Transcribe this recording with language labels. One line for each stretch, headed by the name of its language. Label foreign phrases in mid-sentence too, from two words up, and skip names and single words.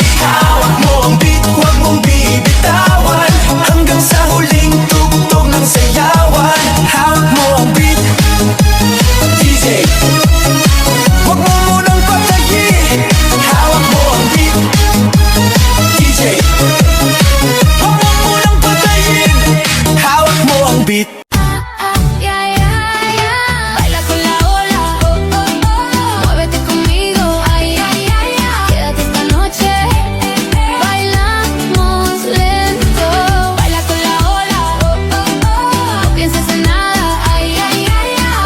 Filipino: Hawak mo ang beat, huwag mong bibitawan, hanggang sa huling tugtog ng sayawan. Hawak mo ang beat, DJ, huwag mo munang patayin. Hawak mo ang beat, DJ, huwag mo munang patayin. Hawak mo ang beat.
Spanish: Baila con la ola, muévete conmigo, ay, ay, ay, ay. Quédate esta noche, bailamos lento. Baila con la ola, no pienses en nada, ay, ay, ay, ay.